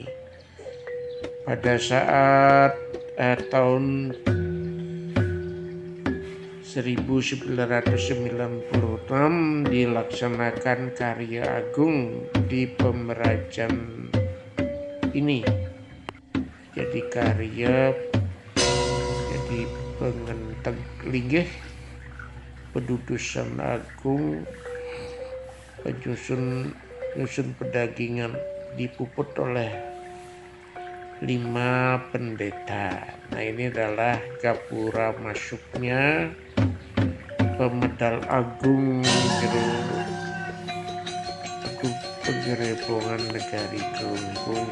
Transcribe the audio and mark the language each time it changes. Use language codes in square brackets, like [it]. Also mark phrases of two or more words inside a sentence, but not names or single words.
[id] Pada saat tahun 1996 dilaksanakan karya agung di Pemerajan ini. Jadi karya jadi [ban] pengenteng linggih pedudusan agung penyusun pedagingan [id] dipuput oleh 5 pendeta. Nah, ini adalah gapura masuknya Pemedal Agung Jero Agung Pengrebongan Negari Klungkung.